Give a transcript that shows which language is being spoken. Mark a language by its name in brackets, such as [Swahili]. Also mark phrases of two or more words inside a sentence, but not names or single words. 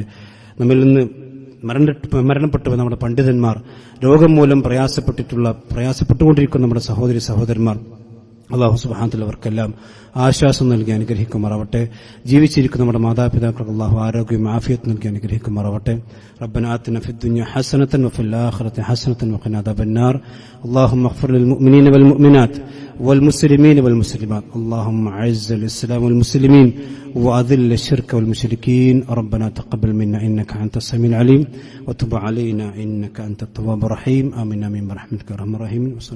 [Malayalam] നമ്മിൽ നിന്ന് മരണപ്പെട്ടു നമ്മുടെ പണ്ഡിതന്മാർ, രോഗം മൂലം പ്രയാസപ്പെട്ടുകൊണ്ടിരിക്കുന്ന നമ്മുടെ സഹോദരി സഹോദരന്മാർ [Arabic] الله سبحانه وتعالى [Malayalam] അവർക്കെല്ലാം ആശ്വാസം നൽകി അനുഗ്രഹിക്കുമാറാവട്ടെ. ജീവിച്ചിരിക്കുന്ന നമ്മുടെ മാതാപിതാക്കൾക്ക് അല്ലാഹു ആരോഗ്യവും ആഫിയത്ത് നൽകി അനുഗ്രഹിക്കുമാറാവട്ടെ. [Arabic] ربنا آتنا في الدنيا حسنة وفي الآخرة حسنة وقنا عذاب النار. اللهم اغفر للمؤمنين والمؤمنات والمسلمين والمسلمات. اللهم أعز الإسلام والمسلمين وأذل الشرك والمشركين. ربنا تقبل منا إنك أنت السميع العليم وتب علينا إنك أنت التواب الرحيم. آمين آمين برحمتك يا أرحم الراحمين.